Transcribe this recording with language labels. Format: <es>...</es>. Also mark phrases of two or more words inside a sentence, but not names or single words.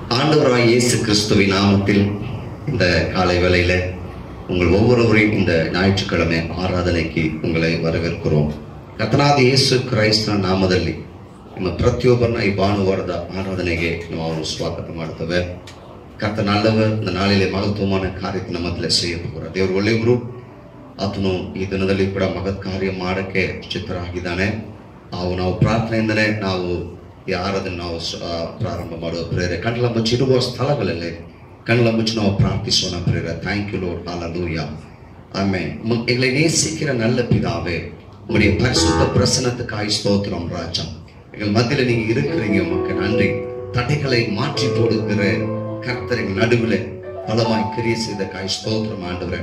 <ta>ஆண்டவராய் இயேசு கிறிஸ்துவின் நாமத்தில் இந்த காலை வேளையில உங்கள் ஒவ்வொருவரையும் இந்த ஞாயிற்றுக்கிழமை ಆರಾಧನೆಗೆ உங்களை வரவேற்கிறோம்.</ta> <kn>ಕರ್ತನಾದ ಯೇಸು ಕ್ರೈಸ್ತನ ನಾಮದಲ್ಲಿ ನಿಮ್ಮ ಪ್ರತಿಯೊಬ್ಬರನ್ನ ಈ ಭಾನುವಾರದ ಆರಾಧನೆಗೆ ನಾವು ಸ್ವಾಗತ ಮಾಡ್ತೇವೆ.</kn> <ta>ಕರ್ತನ நல்லவர் இந்த நாளிலே மகத்துவமான காரியத்தை</ta> <kn>ನಮ್ಮ ಮಧ್ಯೆ</kn> <ta>செய்யಬಹುದು.</ta> <kn>ದೇವರು ಒಳ್ಳೆಯವರು. ಆತನು ಈ ದಿನದಲ್ಲಿ ಕೂಡ ಮಹತ್ ಕಾರ್ಯ ಮಾಡಕ್ಕೆ ಚಿತ್ತರಾಗಿದ್ದಾನೆ. ನಾವು ಪ್ರಾರ್ಥನೆಯಿಂದಲೇ ನಾವು ಈ ಆರಾಧನೆ ನಾವು ಪ್ರಾರಂಭ ಮಾಡುವ ಪ್ರೇರೆ ಕಣ್ಣಲ ಮುಚ್ಚಿರುವ ಸ್ಥಳಗಳಲ್ಲಿ ಕಣ್ಣಲ ಮುಚ್ಚಿ ನಾವು ಪ್ರಾರ್ಥಿಸೋಣ ಪ್ರೇರೆ.</kn> <en>thank you Lord,</en> <ta>ஹல்லேலூயா, ஆமென். எங்களை நேசிக்கிற நல்ல பிதாவே, உம்முடைய பரிசுத்த பிரசன்னத்துக்காய் ஸ்தோத்திரம் ராஜா. எங்கள் மத்தியில நீங்க இருக்கிறீங்க, உமக்கு நன்றி. தடைகளை மாற்றி போடுகிற கர்த்தர் எங்கள் நடுவில் பலமாய் கிரியை செய்த காய் ஸ்தோத்திரம் ஆண்டவரே.</ta>